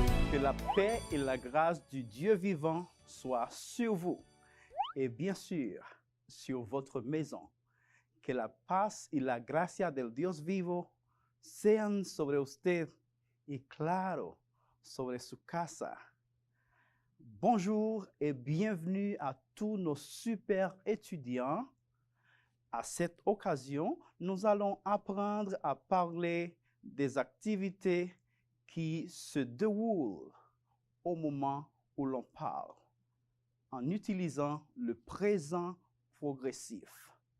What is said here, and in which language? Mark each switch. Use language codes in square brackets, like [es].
[fr] Que la paix et la grâce du Dieu vivant soient sur vous et bien sûr sur votre maison. [es] Que la paz y la gracia del Dios vivo sean sobre usted y claro, sobre su casa. [fr] Bonjour et bienvenue à tous nos super étudiants. À cette occasion, nous allons apprendre à parler des activités qui se déroulent au moment où l'on parle, en utilisant le présent progressif.